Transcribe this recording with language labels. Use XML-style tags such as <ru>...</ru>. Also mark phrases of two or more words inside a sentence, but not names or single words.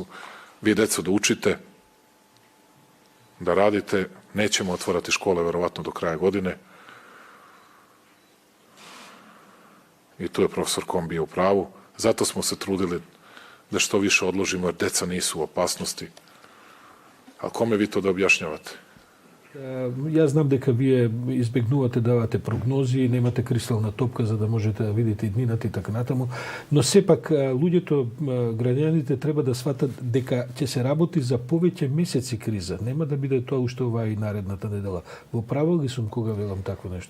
<sr>Vi decu da učite, da radite, nećemo otvarati škole verovatno do kraja godine. I tu je profesor Kombi u pravu. Zato smo se trudili da što više odložimo, jer deca nisu u opasnosti. Ali kome vi to da objašnjavate?</sr> <mk>Ја знам дека вие избегнувате да давате прогнози и немате кристална топка за да можете да видите иднината и така натаму, но сепак луѓето, граѓаните треба да сватат дека ќе се работи за повеќе месеци криза. Нема да биде тоа уште оваа и наредната недела. Во право ли сум кога велам такво нешто?</mk>